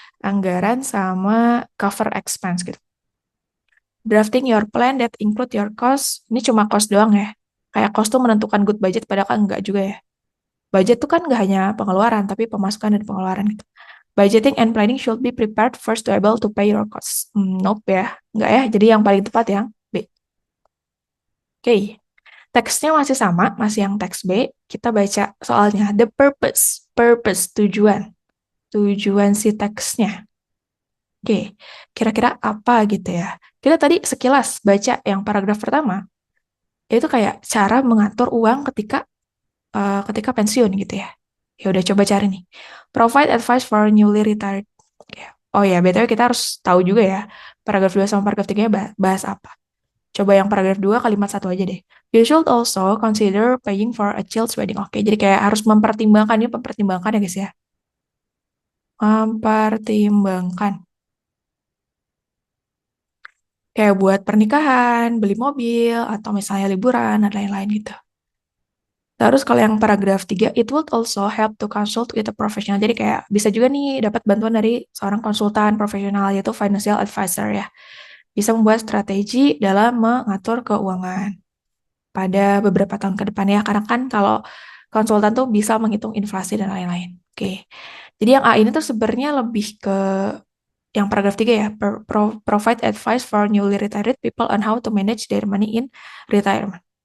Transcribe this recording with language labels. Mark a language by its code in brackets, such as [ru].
[id] Anggaran sama cover expense gitu. [en] Drafting your plan that include your cost. [id] Ini cuma cost doang ya. Kayak cost tuh menentukan good budget, padahal kan enggak juga ya. Budget tuh kan nggak hanya pengeluaran, tapi pemasukan dan pengeluaran gitu. [en] Budgeting and planning should be prepared first to able to pay your costs. [id] Nope ya. Enggak ya. Jadi yang paling tepat yang B. Oke. Teksnya masih sama, masih yang teks B. Kita baca soalnya. [en] The purpose. [id] Purpose, tujuan. tujuan si teksnya. Oke, kira-kira apa gitu ya? Kita tadi sekilas baca yang paragraf pertama, itu kayak cara mengatur uang ketika pensiun gitu ya. Ya udah coba cari nih. [en] Provide advice for newly retired. [id] Oke. Oh ya, BTW kita harus tahu juga ya, paragraf 2 sama paragraf 3 bahas apa. Coba yang paragraf 2 kalimat satu aja deh. [en] You should also consider paying for a child's wedding. [id] Oke, jadi kayak harus mempertimbangkan, ini mempertimbangkan ya guys ya. Mempertimbangkan. Kayak buat pernikahan, beli mobil, atau misalnya liburan, dan lain-lain gitu. Terus kalau yang paragraf 3, [en] it would also help to consult with a professional. [id] Jadi kayak bisa juga nih dapat bantuan dari seorang konsultan profesional, yaitu financial advisor ya. Bisa membuat strategi dalam mengatur keuangan pada beberapa tahun ke depan ya. Karena kan kalau konsultan tuh bisa menghitung inflasi dan lain-lain. Oke. Jadi yang A ini tuh sebenarnya lebih ke yang paragraf 3 ya. [en] Provide advice for newly retired people on how to manage their money in retirement.